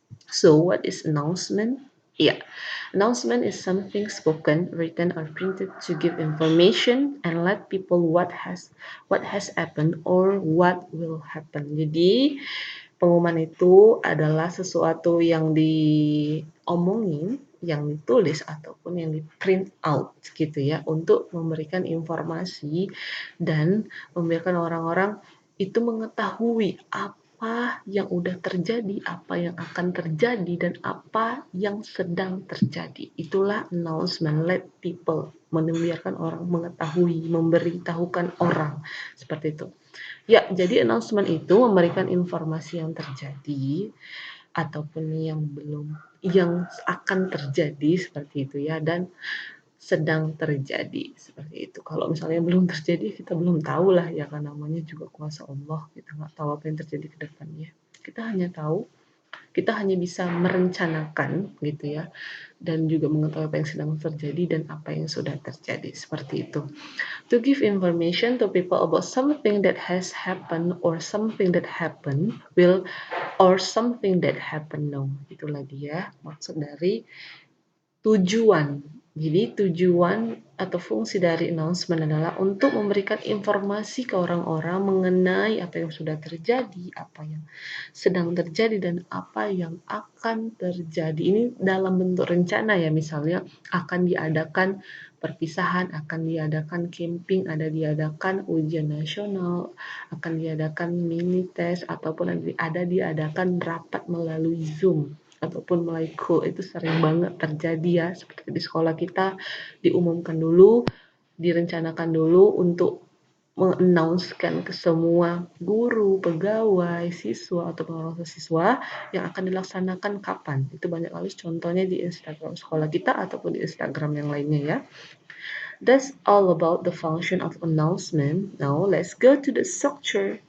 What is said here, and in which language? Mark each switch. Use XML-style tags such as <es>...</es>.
<en>So what is announcement? Yeah, announcement is something spoken, written, or printed to give information and let people what has happened or what will happen.</en> <id>Jadi pengumuman itu adalah sesuatu yang diomongin, yang ditulis ataupun yang di print out gitu ya, untuk memberikan informasi dan membiarkan orang-orang itu mengetahui apa yang udah terjadi, apa yang akan terjadi, dan apa yang sedang terjadi. Itulah announcement,</id> <en>let people,</en> <id>membiarkan orang mengetahui, memberitahukan orang, seperti itu. Ya, jadi announcement itu memberikan informasi yang terjadi ataupun yang akan terjadi seperti itu ya, dan sedang terjadi seperti itu. Kalau misalnya belum terjadi, kita belum tahu lah ya, kan namanya juga kuasa Allah, kita nggak tahu apa yang terjadi ke depannya. Kita hanya bisa merencanakan gitu ya, dan juga mengetahui apa yang sedang terjadi dan apa yang sudah terjadi seperti itu.</id> <en>To give information to people about something that has happened or something that happened will or something that happened now.</en> <id>Itulah dia maksud dari tujuan Jadi tujuan atau fungsi dari announcement adalah untuk memberikan informasi ke orang-orang mengenai apa yang sudah terjadi, apa yang sedang terjadi, dan apa yang akan terjadi. Ini dalam bentuk rencana ya, misalnya akan diadakan perpisahan, akan diadakan camping, diadakan ujian nasional, akan diadakan mini test, ataupun ada diadakan rapat melalui Zoom ataupun melalui call. Itu sering banget terjadi ya, seperti di sekolah kita diumumkan dulu, direncanakan dulu untuk mengannouncekan ke semua guru, pegawai, siswa atau pengawas siswa yang akan dilaksanakan kapan. Itu banyak kali contohnya di Instagram sekolah kita ataupun di Instagram yang lainnya ya.</id> <en>That's all about the function of announcement. Now let's go to the structure.</en>